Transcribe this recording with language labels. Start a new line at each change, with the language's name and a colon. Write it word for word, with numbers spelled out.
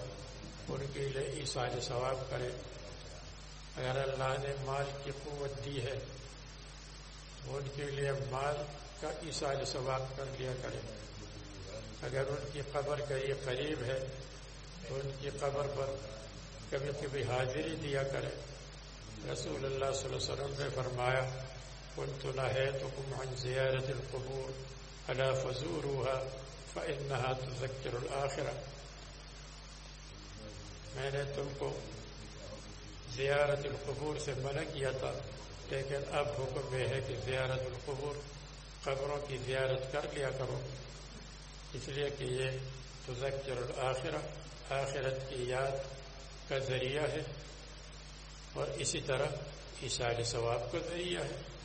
Urdu: ان کے لیے ایصال ثواب کرے. اگر اللہ نے مال کی قوت دی ہے ان کے لیے مال کا ایصال ثواب کر لیا کرے. اگر ان کی قبر کا یہ قریب ہے تو ان کی قبر پر کبھی کبھی حاضری دیا کرے.
Arabic: رسول اللہ صلی اللہ علیہ وسلم
Urdu: نے فرمایا
Arabic: كنت نهيتكم عن زيارة القبور ألا فزوروها فإنها تذكر الآخرة.
Urdu: میں نے تم کو زیارت القبور سے منع کیا تھا, لیکن اب حکم یہ ہے کہ زیارت القبور قبروں کی زیارت کر لیا کرو, اس لیے کہ یہ
Arabic: تذکر الآخرہ
Urdu: آخرت کی یاد کا ذریعہ ہے اور اسی طرح ایصال ثواب کا ذریعہ ہے.